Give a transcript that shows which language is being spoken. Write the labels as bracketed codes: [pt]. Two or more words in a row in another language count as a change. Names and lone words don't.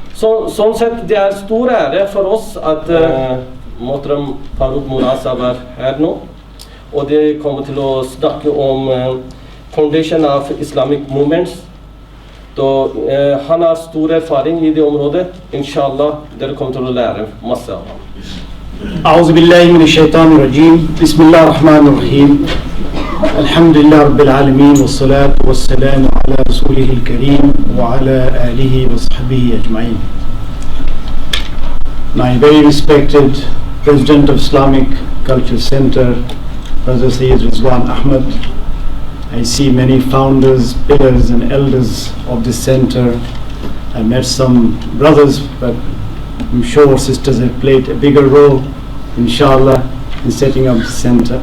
[no] sånn sett, det er stor ære for oss at Mohtaram Farooq Murad er her nå, og de kommer til å snakke om Foundation of Islamic Movements. Han har stor erfaring i det området. Inshallah, dere kommer til å lære masse av ham. [ar] أعوذ بالله من الشيطان الرجيم بسم الله الرحمن الرحيم الحمد لله رب العالمين والصلاة والسلام على رسوله الكريم وعلى آله وصحبه أجمعين. [en] My very respected President of Islamic Culture Center, Brother Sayyid Rizwan Ahmed. I see many founders, pillars and elders of this center. I met some brothers, but I'm sure sisters have played a bigger role, inshallah, in setting up the center.